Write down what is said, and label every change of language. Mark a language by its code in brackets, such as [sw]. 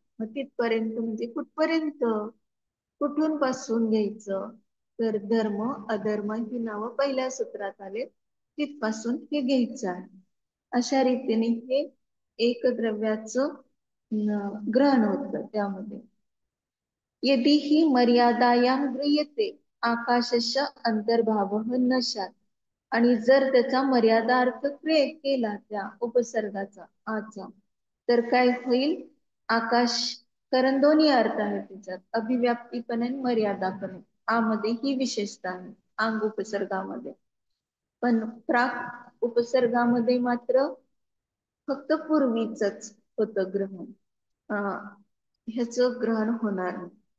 [mr] मग तिथपर्यंत म्हणजे कुठपर्यंत, कुठून पासून घ्यायचं तर धर्म अधर्म ही नावं पहिल्या सूत्रात आले तिथपासून हे घ्यायचं आहे. अशा रीतीने हे एक द्रव्याचं ग्रहण होतं त्यामध्ये. [sa] यदि ही मर्यादायां गृह्यते आकाशस्य अंतर्भावः न स्यात्. [mr] आणि जर त्याचा मर्यादा अर्थ केला त्या उपसर्गाचा आचा तर काय होईल आकाश, कारण दोन्ही अर्थ आहेत त्याच्यात अभिव्याप्ती पण आणि मर्यादा पण. आमध्ये ही विशेषता आहे अंग उपसर्गामध्ये. पण प्राक उपसर्गामध्ये मात्र फक्त पूर्वीच होतं ग्रहण, ह्याच ग्रहण होणार नाही.